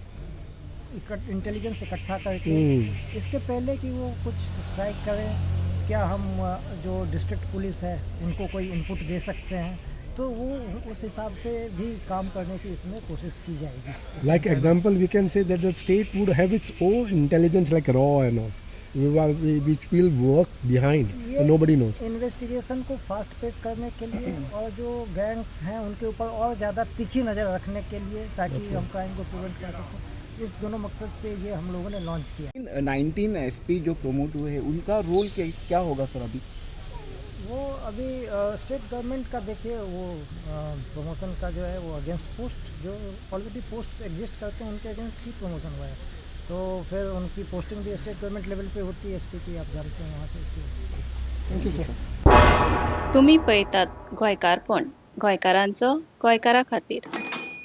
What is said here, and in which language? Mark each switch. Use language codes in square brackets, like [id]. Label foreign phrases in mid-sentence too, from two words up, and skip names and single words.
[hi] इंटेलिजेंस इकट्ठा करके इसके पहले कि वो कुछ स्ट्राइक करें, क्या हम जो [en] district police [hi] है उनको कोई इनपुट दे सकते हैं, तो वो उस हिसाब से भी काम करने की इसमें कोशिश की जाएगी। [en] like example we can say that the state would have its own intelligence like RAW and all which will work behind and nobody knows। [hi] इन्वेस्टिगेशन को [en] fast pace [hi] करने के लिए और जो गैंग्स हैं उनके ऊपर और ज़्यादा तीखी नज़र रखने के लिए ताकि हम क्राइम को प्रिवेंट कर सकें, इस दोनों मकसद से ये हम लोगों ने लॉन्च किया। 19 SP जो प्रमोट हुए हैं उनका रोल क्या होगा सर? वो अभी [en] state government [hi] का देखिए वो प्रमोशन का जो है वो [en] against post [hi] जो [en] already post exist [hi] करते हैं उनके अगेंस्ट ही प्रमोशन हुआ है, तो फिर उनकी पोस्टिंग भी [en] state government level [hi] पे होती है, SP की आप जानते हैं वहाँ से। [en] thank you sir. [kok] तुम्ही पळयतात गोंयकारपण, गोंयकारांचो गोंयकारा खातीर।